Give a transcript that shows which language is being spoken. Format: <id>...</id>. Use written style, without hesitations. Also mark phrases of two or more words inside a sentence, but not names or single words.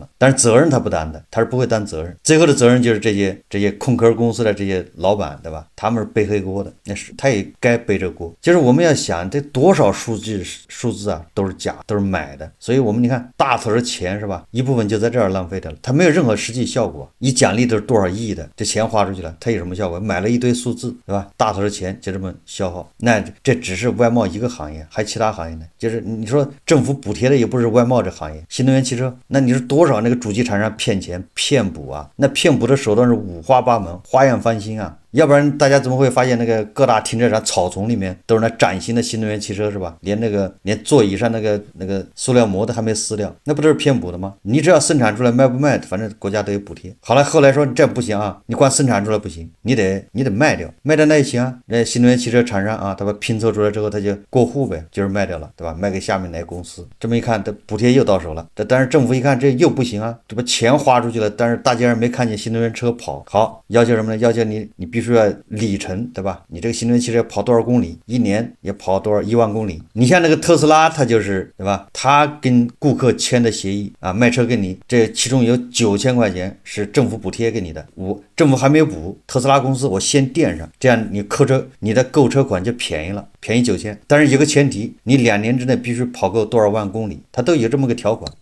<zh>但是責任他不擔的，他是不會擔責任。最後的責任就是這些空殼公司的這些老闆，對吧？他們是背黑鍋的，那是他也該背這鍋。就是我們要想，這多少數字啊，都是假，都是買的。所以我們你看大頭的錢是吧？一部分就在這兒浪費掉了，它沒有任何實際效果。一獎勵都是多少億的，這錢花出去了，它有什麼效果？買了一堆數字，對吧？大頭的錢就這麼消耗，那這只是外貿一個行業，還其他行業呢？就是你說政府補貼的也不是外貿這行業，新能源汽車，那你說多少那個主機廠商騙錢騙補啊？那騙補的手段是五花八門，花樣翻新啊！要不然大家怎麼會發現那個各大停車場草叢裡面都是那崭新的新能源汽車，是吧？連座椅上那個塑料膜都還沒撕掉，那不都是騙補的嗎？你只要生產出來賣不賣，反正國家都有補貼。好了，後來說這不行啊，你光生產出來不行，你得賣掉，賣掉那也行啊。那新能源汽車厂商啊，他把拼凑出來之後，他就过户唄，就是賣掉了，对吧？賣給下面哪个公司？這麼一看，這補貼又到手了。但是政府一看這又不行啊，這不錢花出去了，但是大街上沒看見新能源車跑。好，要求什麼呢？要求你必須要里程，對吧？你這個新能源汽車跑多少公里，一年也跑多少1萬公里。你像那個特斯拉，它就是對吧？他跟顧客簽的協議啊，賣車給你，這其中有9000塊錢是政府補貼給你的，政府還沒有補，特斯拉公司我先墊上，這樣你的購車款就便宜了，便宜9000。但是有個前提，你2年之內必須跑夠多少萬公里，它都有這麼個條款。</zh>